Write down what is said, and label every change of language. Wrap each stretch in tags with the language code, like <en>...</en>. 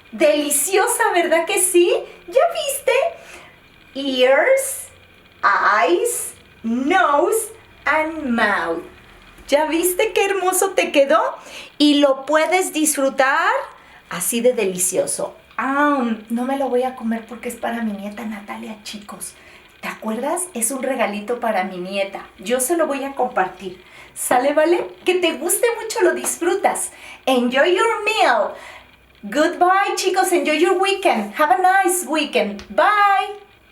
<es>Deliciosa, ¿verdad que sí? ¿Ya viste?</es> <en>Ears, eyes, nose and mouth.</en> <es>¿Ya viste qué hermoso te quedó? Y lo puedes disfrutar así de delicioso. No me lo voy a comer porque es para mi nieta Natalia, chicos. ¿Te acuerdas? Es un regalito para mi nieta. Yo se lo voy a compartir. ¿Sale, vale? Que te guste mucho, lo disfrutas.</es> <en>Enjoy your meal. Goodbye, chicos. Enjoy your weekend. Have a nice weekend. Bye.</en>